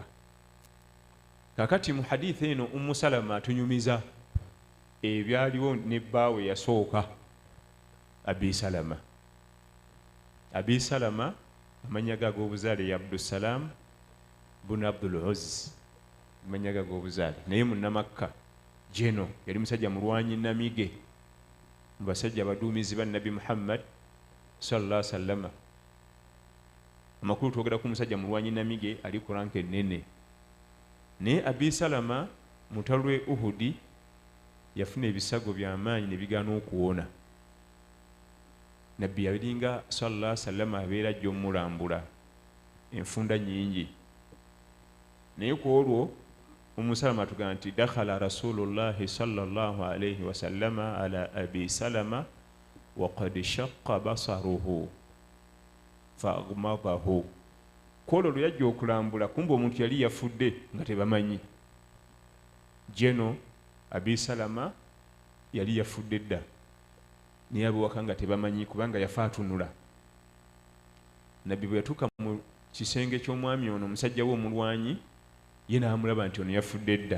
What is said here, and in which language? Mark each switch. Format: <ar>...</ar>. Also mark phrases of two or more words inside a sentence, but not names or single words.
<lg>Kakati mu hadithi eno Ummu Salama atunyumiza ebyaliwo ne bbaawe yasooka Abi Salama. Abi Salama amannya ge ag'obuzaale ya Abdussalam bunu Abdul Uzz, amannya ge ag'obuzaale, naye munnamakka jeno yali musajja mulwanyi namige mu basajja abaduumizi ba Nabi Muhammad</lg> <ar>صلى الله عليه وسلم.</ar> <lg>Amakulu twogera ku musajja mulwanyi namige ali ku ranka ennene. Naye Abi Salama mu lutalo lw'e Uhudi yafuna ebisago by'amaanyi ne bigaana okuwona. Nabbi yalinga</lg> <ar>صلى الله عليه وسلم</ar> <lg>abeera ajja omulambula enfunda nnyingi. Naye ku olwo Ummu Salama atugamba nti</lg> <ar>دخل رسول الله صلى الله عليه وسلم على أبي سلمة وقد شق بصره فأغمضه.</ar> <lg>Kwolwo lwe yajja okulambula kumbe omuntu yali yafudde nga tebamanyi. Jeno Abi Salama yali yafudde dda naye abewaka nga tebamanyi kubanga yafa atunula. Nabbi bwe yatuuka mu kisenge ky'omwami ono omusajja we omulwanyi, ye n'amulaba nti ono yafudde dda.</lg>